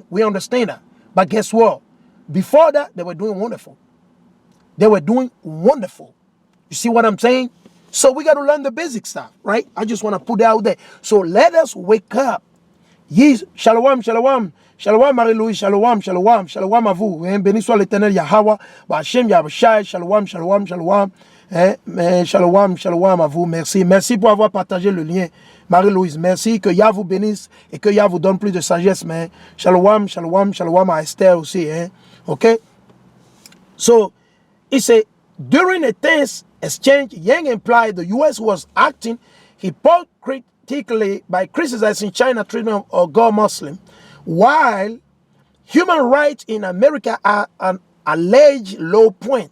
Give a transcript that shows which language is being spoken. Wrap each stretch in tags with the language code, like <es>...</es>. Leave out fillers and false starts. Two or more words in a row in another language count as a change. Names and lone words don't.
<en>We understand that. But guess what? Before that, they were doing wonderful. They were doing wonderful. You see what I'm saying? So we got to learn the basic stuff, right? I just want to put that out there. So let us wake up. Yes,</en> <he>שלום, שלום.</he> <fr>Shalom, Marie-Louise,</fr> <he>שלום, שלום, שלום</he> <fr>à vous. Béni soit l'Éternel Yahweh, Bachem Yahweh,</fr> <he>שלום, שלום, שלום. שלום, שלום</he> <fr>à vous. Merci. Merci pour avoir partagé le lien. Marie-Louise, merci. Que Yah vous bénisse et que Yah vous donne plus de sagesse. Mais</fr> <he>שלום, שלום, שלום</he> <fr>à Esther aussi.</fr> <en>Okay? So, he said, during a tense exchange, Yang implied the U.S. was acting hypocritically by criticizing China treatment of God Muslim, while human rights in America are an alleged low point.</en>